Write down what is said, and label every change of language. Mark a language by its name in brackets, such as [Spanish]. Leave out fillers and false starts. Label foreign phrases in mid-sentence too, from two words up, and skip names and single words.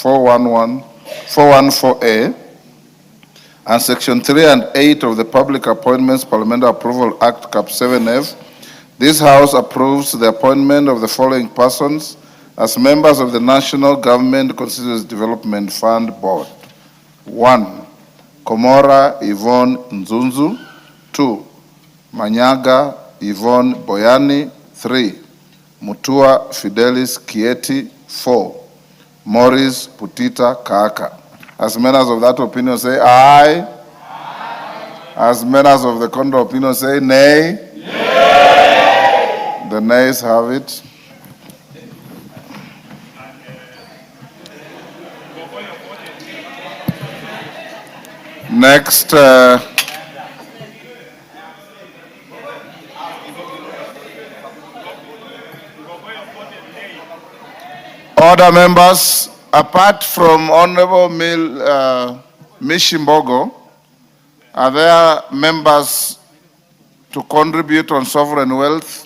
[English] 414A, and Section 3 and 8 of the Public Appointments Parliamentary Approval Act Cap 7F, this House approves the appointment of the following persons as members of the National Government Constituency Development Fund Board. 1. Komora Yvonne Nzunzu. 2. Manyaga Yvonne Boyani. 3. Mutua Fidelis Kieti. 4. Morris Putita Kaaka. As members of that opinion say aye. Aye. As members of the contrary opinion say nay. Nay. The nays have it. Next, order members, apart from Honorable Mishimbogo, are there members to contribute on sovereign wealth?